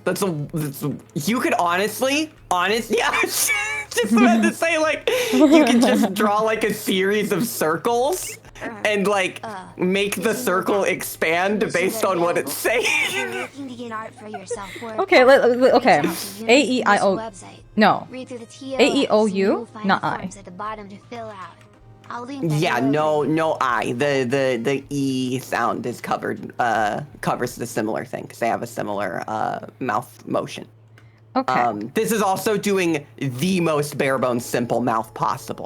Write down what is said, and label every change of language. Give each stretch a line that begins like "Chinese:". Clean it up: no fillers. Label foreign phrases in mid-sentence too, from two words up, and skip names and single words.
English: You could honestly, yeah, just about to say, like, you can just draw, like, a series of circles and, like, make the circle expand based on what it's saying. Okay, okay. A-E-I-O... No. A-E-O-U, not I. Yeah, no I. The E sound is covers the similar thing because they have a similar mouth motion. Okay. This is also doing the most bare bones simple mouth possible.